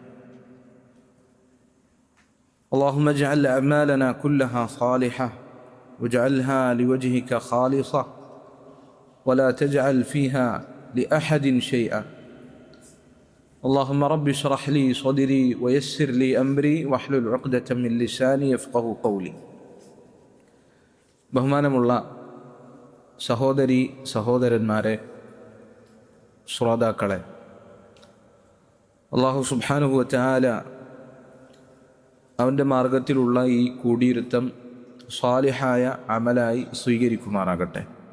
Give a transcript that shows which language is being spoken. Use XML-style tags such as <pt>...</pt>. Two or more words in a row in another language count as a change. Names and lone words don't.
<ar>اللهم اجعل أعمالنا كلها صالحة واجعلها لوجهك خالصة ولا تجعل فيها لأحد شيئا. اللهم رب اشرح لي صدري ويسر لي أمري واحلل عقدة من لساني يفقه قولي.</ar> <ml>ബഹുമാനമുള്ള സഹോദരി സഹോദരന്മാരെ, ശ്രോതാക്കളെ,</ml> <ar>الله سبحانه وتعالى</ar> <ml>അവൻ്റെ മാർഗത്തിലുള്ള ഈ കൂടിയിരുത്തം സാലിഹായ അമലായി സ്വീകരിക്കുമാറാകട്ടെ.</ml>